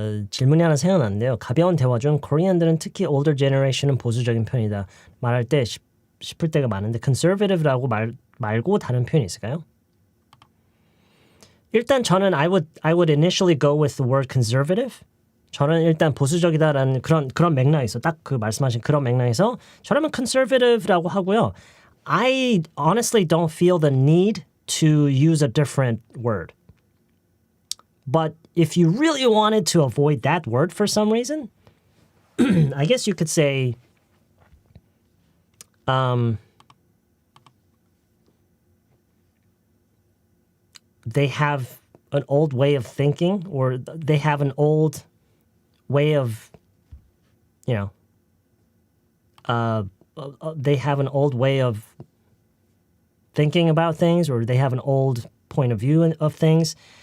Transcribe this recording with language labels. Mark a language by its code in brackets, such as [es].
[ko] 질문이 하나 생각났는데요. 가벼운 대화 중 코리안들은 특히 older generation은 보수적인 편이다. 말할 때 싶을 때가 많은데 conservative라고 말고 다른 표현이 있을까요? 일단 저는 [en] I would initially go with the word conservative. [ko] 저는 일단 보수적이다라는 그런 맥락에서 딱 그 말씀하신 그런 맥락에서 저라면 conservative라고 하고요. [en] I honestly don't feel the need to use a different word. But if you really wanted to avoid that word for some reason, I guess you could say they have an old way of thinking, or they have an old way of, they have an old way of thinking about things, or they have an old point of view of things.